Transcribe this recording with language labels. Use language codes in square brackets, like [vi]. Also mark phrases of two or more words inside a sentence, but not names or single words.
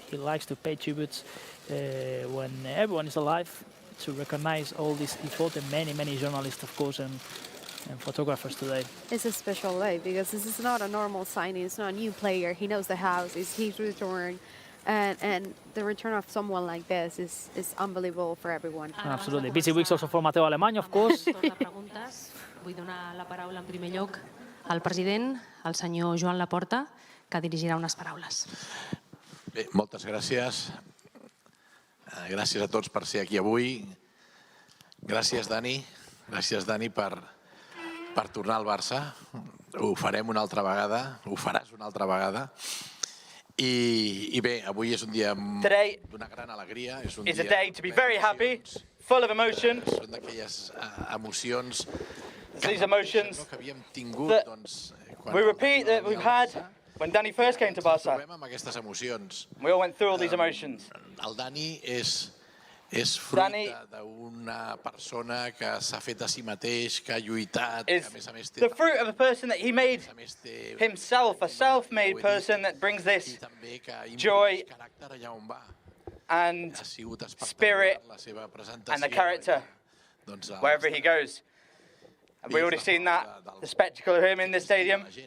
[en] He likes to pay tributes when everyone is alive, to recognize all this effort, and many journalists, of course, and photographers today. It's a special day because this is not a normal signing. It's not a new player. He knows the house. It's his return. And the return of someone like this is unbelievable for everyone. Absolutely. Busy weeks also for Mateu Alemany, of course. [ca] Vull donar la paraula en primer lloc al president, al senyor Joan Laporta, que dirigirà unes paraules. Bé, moltes gràcies. Gràcies a tots per ser aquí avui. Gràcies, Dani. Gràcies, Dani, per tornar al Barça. Ho farem una altra vegada, ho faràs una altra vegada. I bé, avui és un dia d'una gran alegria. És un dia [en] a day to be very happy, full of emotions. [ca] Són d'aquelles emocions [en] These emotions [ca] que havíem tingut, [en] we repeat that we've had when Dani first came to Barça. [ca] Amb aquestes emocions. [en] We all went through all these emotions. [ca] El Dani és fruit d'una persona que s'ha fet a si mateix, que ha lluitat, que a més té... [en] The fruit of a person that he made himself, a self-made person that brings this joy and spirit and the character wherever he goes. And we've already seen that, the spectacle of him in the stadium.